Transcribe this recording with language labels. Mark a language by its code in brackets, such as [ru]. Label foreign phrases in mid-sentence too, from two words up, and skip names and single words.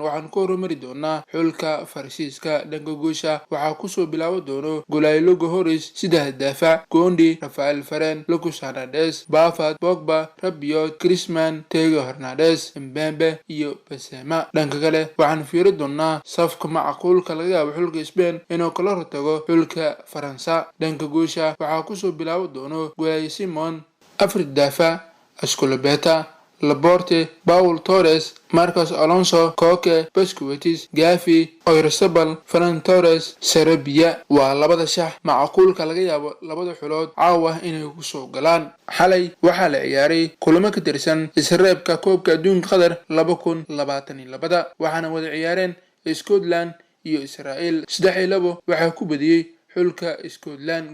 [so] waxaan ku horumari doonaa xulka Faransiiska. dhanka goosha waxaa ku soo bilaaban doono Golailo Gohoris, saddex daafac Kondi, Rafael Varane, Lucas Hernandez, Bafat, Pogba, Rabiot, Griezmann, Theo Hernandez, Mbembe iyo Benzema. dhanka kale waxaan fiiri doonaa safka macquulka laga yaabo xulka Spain inuu kala hortago xulka Faransa. dhanka goosha waxaa ku soo bilaaban doono Golailo Simon, Afrid Dafa, Ascolabeta, Laporte, Paul Torres, Marcos Alonso, Koke, Busquets, Gavi, Oyarzabal, Ferran Torres, Sarabia. waa labada shax macquulka laga yaabo labada xulood caawa inay ku soo galaan. xalay waxaa la ciyaaray kulamo ka tirsan isreebka koobka adduunka Qatar 2022 waxaana wada ciyaareen Scotland iyo Israel. 3-2 waxaa ku badiyay xulka Scotland.